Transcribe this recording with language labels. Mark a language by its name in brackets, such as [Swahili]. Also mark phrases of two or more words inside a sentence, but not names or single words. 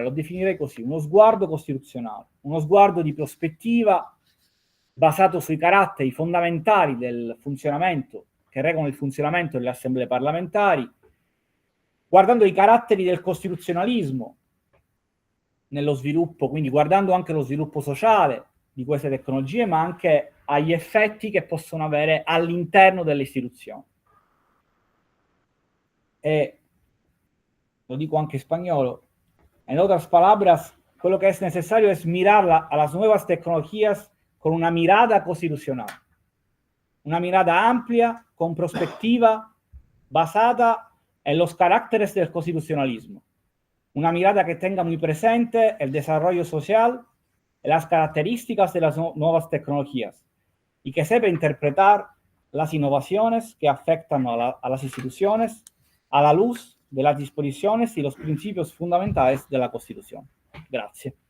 [Italian] lo definirei così, uno sguardo costituzionale, uno sguardo di prospettiva basato sui caratteri fondamentali del funzionamento, che regolano il funzionamento delle assemblee parlamentari, guardando i caratteri del costituzionalismo nello sviluppo, quindi guardando anche lo sviluppo sociale di queste tecnologie, ma anche agli effetti che possono avere all'interno delle istituzioni. E lo dico anche in spagnolo, [Spanish] En otras palabras, lo que es necesario es mirar a las nuevas tecnologías con una mirada constitucional, una mirada amplia, con perspectiva, basada en los caracteres del constitucionalismo, una mirada que tenga muy presente el desarrollo social, las características de las nuevas tecnologías y que sepa interpretar las innovaciones que afectan a las instituciones a la luz de las disposiciones y los principios fundamentales de la Constitución.